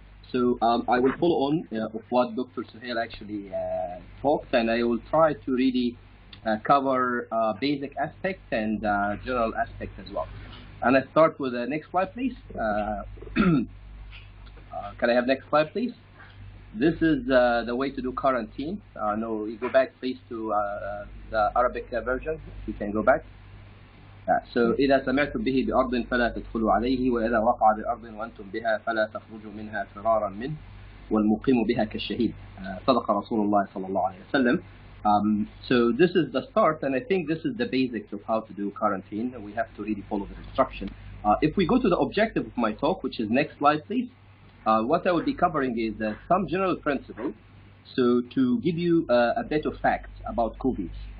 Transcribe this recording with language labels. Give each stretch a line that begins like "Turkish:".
English: So I will follow on of what Dr. Suhail actually talked, and I will try to really cover basic aspects and general aspects as well. And I start with the next slide, please. Can I have next slide, please? This is the way to do quarantine. No, you go back, please, to the Arabic version. If you can go back.
Arabic: So إذا سمعتم به بأرض فلا تدخلوا عليه وإذا وقع بأرض وأنتم بها فلا تخرجوا منها فرارا منه والمقيم بها كالشهيد. صدق رسول الله صلى الله عليه وسلم.
English: So this is the start, and I think this is the basics of how to do quarantine. We have to really follow the instruction. If we go to the objective of my talk, which is next slide, please. what I will be covering is some general principles, so to give you a bit of facts about COVID.